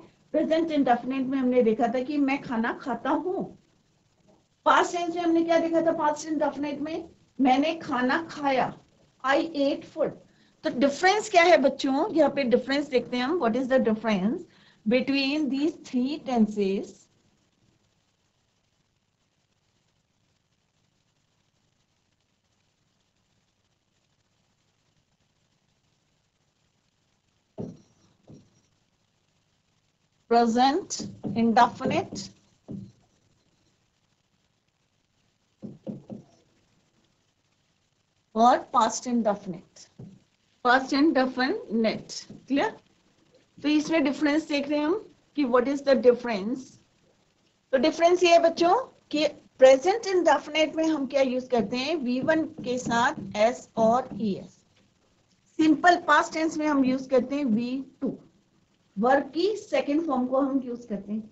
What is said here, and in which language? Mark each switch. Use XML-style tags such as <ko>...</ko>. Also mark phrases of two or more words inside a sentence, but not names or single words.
<en>present indefinite</en> <hi>में हमने देखा था कि मैं खाना खाता हूं।</hi> <en>past tense</en> <hi>में हमने क्या देखा था,</hi> <en>past indefinite</en> <hi>में मैंने खाना खाया,</hi> <en>I ate food.</en> <hi>तो डिफरेंस क्या है बच्चों, यहाँ पे डिफरेंस देखते हैं हम,</hi> <en>what is the difference between these three tenses. present indefinite और past indefinite, past indefinite,</en> <hi>क्लियर। तो इसमें डिफरेंस देख रहे हैं हम कि</hi> <en>what is the difference.</en> <hi>तो डिफरेंस ये है बच्चों कि</hi> <en>present indefinite</en> <hi>में हम क्या यूज करते हैं, V1 के साथ S और ES।</hi> <en>simple past tense</en> <hi>में हम यूज करते हैं V2, वर्ब की</hi> <en>second form</en> <hi>को हम यूज करते हैं।</hi>